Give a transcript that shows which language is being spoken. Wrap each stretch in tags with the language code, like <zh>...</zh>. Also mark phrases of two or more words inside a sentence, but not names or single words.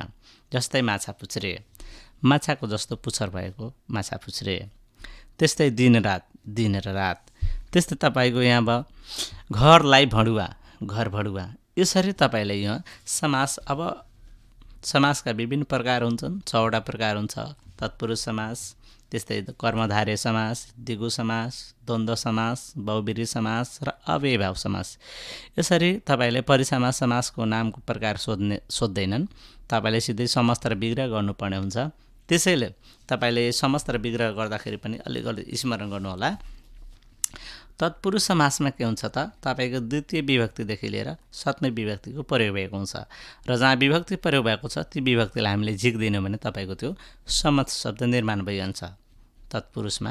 <ne>जस्तै माछा पुच्छ्रे, माछाको जस्तो पुच्छर भएको माछा पुच्छ्रे। त्यस्तै दिन रात, दिन र रात। त्यस्तै तपाईँको यहाँ अब घरलाई भडुवा, घर भडुवा। यसरी तपाईँले यहाँ समास, अब समासका विभिन्न प्रकार हुन्छन्, 6वटा प्रकार हुन्छ। तत्पुरुष समास, त्यस्तै कर्मधारय समास, द्विगु समास, द्वन्द्व समास, बहुब्रीहि समास र अव्ययीभाव समास। यसरी तपाईँले परीक्षामा समासको नामको प्रकार सोध्दैनन्, तपाईँले सिधै समस्त र विग्रह गर्नुपर्ने हुन्छ। त्यसैले तपाईँले समस्त र विग्रह गर्दाखेरि पनि अलिकति स्मरण गर्नुहोला। तत्पुरुष समासमा के हुन्छ त, तपाईँको द्वितीय विभक्तिदेखि लिएर सप्तमी विभक्तिको प्रयोग भएको हुन्छ र जहाँ विभक्ति प्रयोग भएको छ ती विभक्तिलाई हामीले झिक्दिनौँ भने तपाईँको त्यो समस्त शब्द निर्माण भइहाल्छ तत्पुरुषमा।</ne>